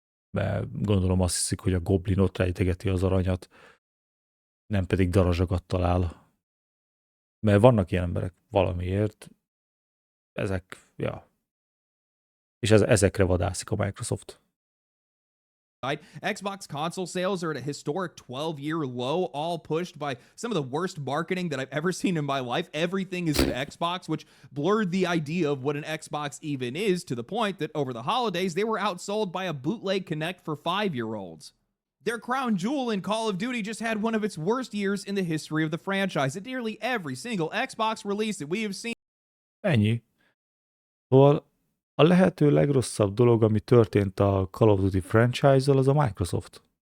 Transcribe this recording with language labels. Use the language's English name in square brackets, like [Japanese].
[Hungarian] Mert gondolom azt hiszik, hogy a goblin ott rejtegeti az aranyat, nem pedig darazsagat talál. Mert vannak ilyen emberek valamiért, és ezekre vadászik a Microsoft. [English] Xbox console sales are at a historic 12-year low, all pushed by some of the worst marketing that I've ever seen in my life. Everything is an Xbox, which blurred the idea of what an Xbox even is, to the point that over the holidays, they were outsold by a bootleg Kinect for 5-year-olds. Their crown jewel in Call of Duty just had one of its worst years in the history of the franchise. At nearly every single Xbox release that we have seen. [Hungarian] Ennyi. Szóval a lehető legrosszabb dolog, ami történt a Call of Duty franchise-zal, az a Microsoft.